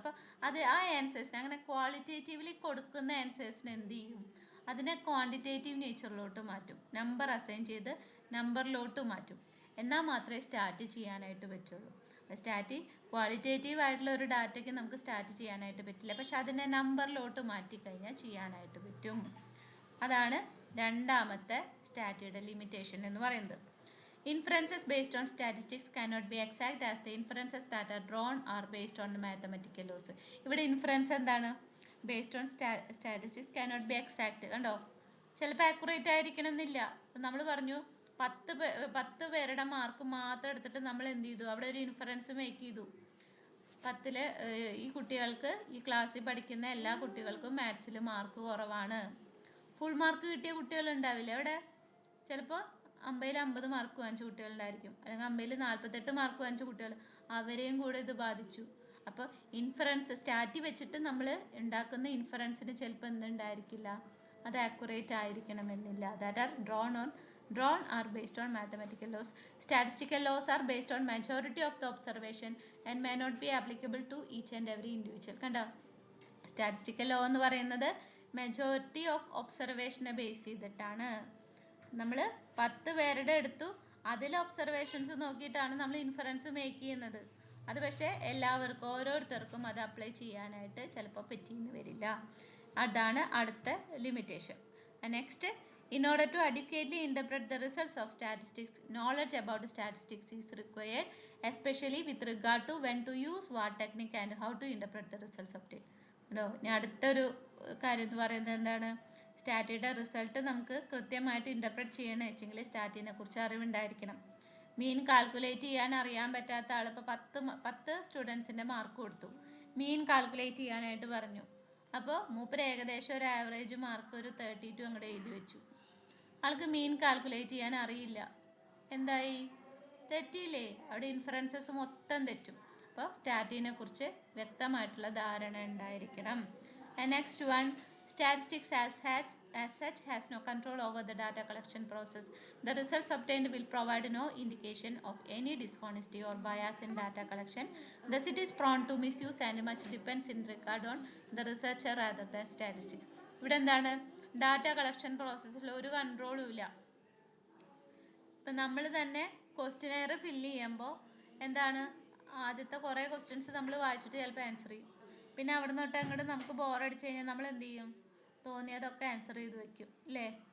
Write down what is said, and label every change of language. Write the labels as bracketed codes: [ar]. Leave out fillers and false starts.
[ml] അപ്പോൾ അത് ആ ആൻസേഴ്സിന്, അങ്ങനെ ക്വാളിറ്റേറ്റീവ്ലി കൊടുക്കുന്ന ആൻസേഴ്സിന് എന്ത് ചെയ്യും, അതിനെ ക്വാണ്ടിറ്റേറ്റീവ് നേച്ചറിലോട്ട് മാറ്റും, നമ്പർ അസൈൻ ചെയ്ത് നമ്പറിലോട്ട് മാറ്റും. എന്നാൽ മാത്രമേ സ്റ്റാർട്ട് ചെയ്യാനായിട്ട് പറ്റുള്ളൂ. സ്റ്റാറ്റി ക്വാളിറ്റേറ്റീവ് ആയിട്ടുള്ള ഒരു ഡാറ്റയ്ക്ക് നമുക്ക് സ്റ്റാറ്റ് ചെയ്യാനായിട്ട് പറ്റില്ല, പക്ഷെ അതിനെ നമ്പറിലോട്ട് മാറ്റിക്കഴിഞ്ഞാൽ ചെയ്യാനായിട്ട് പറ്റും. അതാണ് രണ്ടാമത്തെ സ്റ്റാറ്റിയുടെ ലിമിറ്റേഷൻ എന്ന് പറയുന്നത്. [en] Inferences based on statistics cannot be exact as the inferences that are drawn are based on the mathematical laws. [ml] ഇവിടെ ഇൻഫറൻസ് എന്താണ്? [en] Based on statistics cannot be exact. [ml] കണ്ടോ, ചിലപ്പോൾ ആക്യുറേറ്റ് ആയിരിക്കണം എന്നില്ല. നമ്മൾ പറഞ്ഞു 10 പേരുടെ മാർക്ക് മാത്രം എടുത്തിട്ട് നമ്മൾ എന്ത് ചെയ്തു, അവിടെ ഒരു ഇൻഫറൻസ് മേക്ക് ചെയ്തു. 10 ഈ കുട്ടികൾക്ക്, ഈ ക്ലാസ്സിൽ പഠിക്കുന്ന എല്ലാ കുട്ടികൾക്കും മാത്സിൽ മാർക്ക് കുറവാണ്. ഫുൾ മാർക്ക് കിട്ടിയ കുട്ടികളുണ്ടാവില്ല അവിടെ. ചിലപ്പോൾ 50 മാർക്ക് വാങ്ങിച്ച കുട്ടികളുണ്ടായിരിക്കും, അല്ലെങ്കിൽ 48 മാർക്ക് വാങ്ങിച്ച കുട്ടികൾ, അവരെയും കൂടെ ഇത് ബാധിച്ചു. അപ്പോൾ ഇൻഫറൻസ് സ്റ്റാറ്റി വെച്ചിട്ട് നമ്മൾ ഉണ്ടാക്കുന്ന ഇൻഫറൻസിന് ചിലപ്പോൾ എന്തുണ്ടായിരിക്കില്ല, അത് ആക്യുറേറ്റ് ആയിരിക്കണമെന്നില്ല. [en] That are drawn are based on mathematical laws. Statistical laws are based on majority of the observation and may not be applicable to each and every individual. [ml] കണ്ടോ, സ്റ്റാറ്റിസ്റ്റിക്കൽ ലോ എന്ന് പറയുന്നത് majority of ഒബ്സർവേഷനെ base ചെയ്തിട്ടാണ്. നമ്മൾ 10 പേരുടെ എടുത്തു, അതിൽ observations നോക്കിയിട്ടാണ് നമ്മൾ ഇൻഫറൻസ് മേക്ക് ചെയ്യുന്നത്. അത് പക്ഷേ എല്ലാവർക്കും, ഓരോരുത്തർക്കും അത് അപ്ലൈ ചെയ്യാനായിട്ട് ചിലപ്പോൾ പറ്റിയെന്ന് വരില്ല. അതാണ് അടുത്ത limitation. [en] Next, in order to adequately interpret the results of statistics, knowledge about statistics is required, especially with regard to when to use what technique and how to interpret the results obtained. [ml] ഞാൻ അടുത്തൊരു കാര്യം എന്ന് പറയുന്നത് എന്താണ്, സ്റ്റാറ്റിയുടെ result നമുക്ക് കൃത്യമായിട്ട് interpret ചെയ്യണമെന്ന് വെച്ചെങ്കിൽ സ്റ്റാറ്റിനെ കുറിച്ച് അറിവുണ്ടായിരിക്കണം. മീൻ കാൽക്കുലേറ്റ് ചെയ്യാൻ അറിയാൻ പറ്റാത്ത ആൾ ഇപ്പോൾ 10 സ്റ്റുഡൻസിൻ്റെ മാർക്ക് കൊടുത്തു, മീൻ കാൽക്കുലേറ്റ് ചെയ്യാനായിട്ട് പറഞ്ഞു. അപ്പോൾ മൂപ്പര് ഏകദേശം ഒരു ആവറേജ് മാർക്ക് ഒരു 32 അങ്ങോട്ട് എഴുതി വെച്ചു. ആൾക്ക് മീൻ കാൽക്കുലേറ്റ് ചെയ്യാൻ അറിയില്ല. എന്തായി? തെറ്റിയില്ലേ? അവിടെ ഇൻഫറൻസസ് മൊത്തം തെറ്റും. അപ്പോൾ സ്റ്റാറ്റിനെ കുറിച്ച് വ്യക്തമായിട്ടുള്ള ധാരണ ഉണ്ടായിരിക്കണം. [en] Next one, statistics as such has no control over the data collection process. The results obtained will provide no indication of any dishonesty or bias in data collection. Thus it is prone to misuse and much depends in regard on the researcher rather than statistics. [ml] ഇവിടെ എന്താണ്, data collection പ്രോസസ്സിൽ ഒരു കൺട്രോളും ഇല്ല. ഇപ്പം നമ്മൾ തന്നെ questionnaire fill ചെയ്യുമ്പോൾ എന്താണ്, ആദ്യത്തെ കുറേ ക്വസ്റ്റ്യൻസ് നമ്മൾ വായിച്ചിട്ട് ചിലപ്പോൾ ആൻസർ ചെയ്യും. പിന്നെ അവിടെ നിന്ന് തൊട്ട് അങ്ങോട്ട് നമുക്ക് ബോറടിച്ച് കഴിഞ്ഞാൽ നമ്മൾ എന്ത് ചെയ്യും, തോന്നിയതൊക്കെ ആൻസർ ചെയ്ത് വെക്കും അല്ലേ.